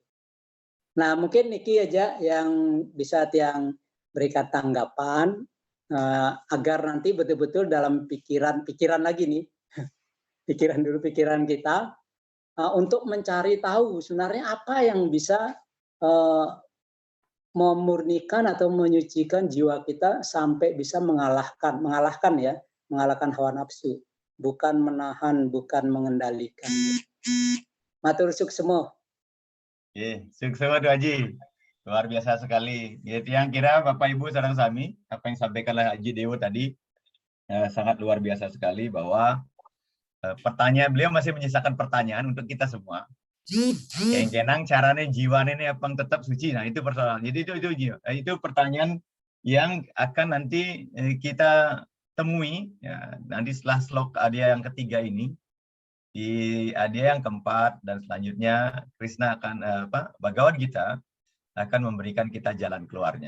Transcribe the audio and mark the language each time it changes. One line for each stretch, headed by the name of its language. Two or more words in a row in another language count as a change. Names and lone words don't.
Indonesian: Nah mungkin Niki aja yang bisa yang berikan tanggapan agar nanti betul-betul dalam pikiran lagi nih, pikiran kita untuk mencari tahu sebenarnya apa yang bisa memurnikan atau menyucikan jiwa kita sampai bisa mengalahkan hawa nafsu, bukan menahan, bukan mengendalikan.
Balinese: Matur suksemo.
Indonesian: Suksema Tuh Haji. Luar biasa sekali. Itu yang kira Bapak Ibu
Balinese: sareng sami,
Indonesian: apa yang disampaikan oleh Haji Dewo tadi sangat luar biasa sekali bahwa pertanyaan beliau masih menyisakan pertanyaan untuk kita semua. Yang kenang caranya jiwa ini apa tetap suci. Nah, itu persoalan. Jadi itu pertanyaan yang akan nanti kita temui ya, nanti setelah slok Adya yang ketiga ini, di Adya yang keempat dan selanjutnya Krishna akan Bhagavad Gita akan memberikan kita jalan keluarnya.